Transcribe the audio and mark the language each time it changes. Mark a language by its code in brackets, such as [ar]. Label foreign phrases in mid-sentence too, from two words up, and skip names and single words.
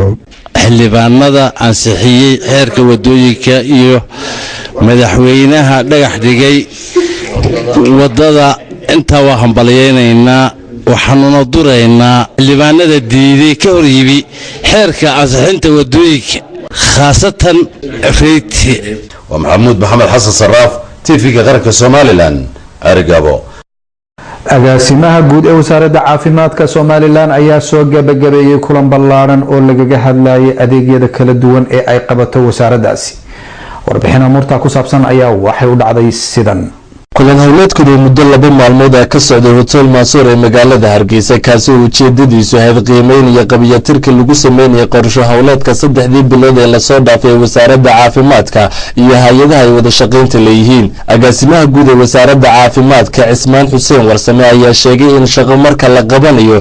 [so] xildhibaanada ansixiyay xeerka wadooyinka iyo madaxweynaha dhagax dhigay wadada inta waa hambalyeeynaa waxaanuna duraynaa xildhibaanada diiday ka hor yibi xeerka ansixinta wadooyinka khaasatan reyti ومحمود محمد حسن صراف تيفي قرنك سوماليلاند أرقابو agaasimaha guud ee wasaaradda caafimaadka Soomaaliland ayaa soo gabagabeeyay kulan ballaaran oo lagaga hadlayay adeegyada kala duwan ee ay qabato wasaaraddaasi warbixin amurta ku saabsan ayaa waxay u dhacday sidan kulan howleedkooda muddo 2 maalmood ah ka socday hotel Mansour ee magaalada Hargeysa kaasi oo ujeedadiisu ahayd qiimeyn iyo qabiyatirka lagu sameeyay qorshe howleedka 3 bilood ee la soo dhaafay wasaaradda caafimaadka iyo hay'adaha ay wada shaqeynta leeyihiin agaasimaha guud ee wasaaradda caafimaadka Cismaan Xuseen Warsame ayaa sheegay in shaqo marka la qabanayo